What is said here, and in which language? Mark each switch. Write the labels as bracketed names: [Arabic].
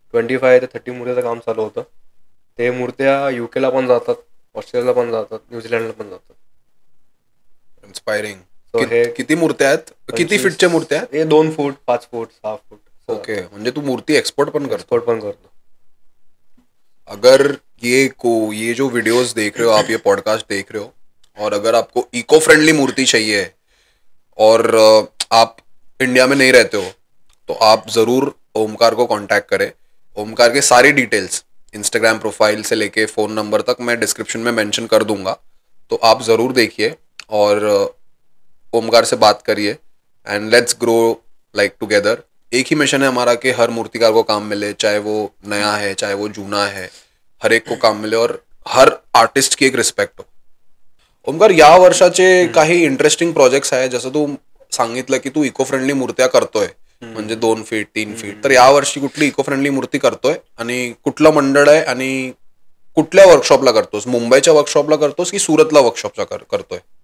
[Marathi] 25 ते 30 मूर्तीचं काम चालू होतं. ते मूर्त्या UK ला पण जातात, ऑस्ट्रेलियाला पण जातात, न्यूझीलंडला पण जातात. [English] Inspiring. [Marathi] हे किती मूर्त्या आहेत, किती फीटच्या मूर्त्या आहेत? हे 2 फूट 5 फूट 6 फूट. ओके, म्हणजे तू मूर्ती एक्सपोर्ट पण करतो? [Hindi] अगर ये जो वीडियोस देख रहे हो आप, ये पॉडकास्ट देख रहे हो, और अगर आपको इको फ्रेंडली मूर्ति चाहिए और आप इंडिया में नहीं रहते हो, तो आप जरूर ओमकार को कांटेक्ट करें. ओमकार के सारी डिटेल्स, इंस्टाग्राम प्रोफाइल से लेके फ़ोन नंबर तक मैं डिस्क्रिप्शन में मेंशन कर दूंगा, तो आप ज़रूर देखिए और ओमकार से बात करिए [English] And let's grow like together. [Hindi] एक ही मिशन है हमारा कि हर मूर्तिकार को काम मिले, चाहे वो नया है चाहे वो जूना है, हर एक को काम मिले और हर आर्टिस्ट की एक रिस्पेक्ट हो. [Marathi] ओमकार, या वर्षाचे काही इंटरेस्टिंग प्रोजेक्ट्स आहे, जसं तू सांगितलं की तू इको फ्रेंडली मूर्त्या करतोय, म्हणजे 2 फीट 3 फीट. तर या वर्षी कुठली इको फ्रेंडली मूर्ती करतोय आणि कुठलं मंडळ आहे आणि कुठल्या वर्कशॉपला करतोस? मुंबईच्या वर्कशॉपला करतोस की सुरतला वर्कशॉपचा करतोय?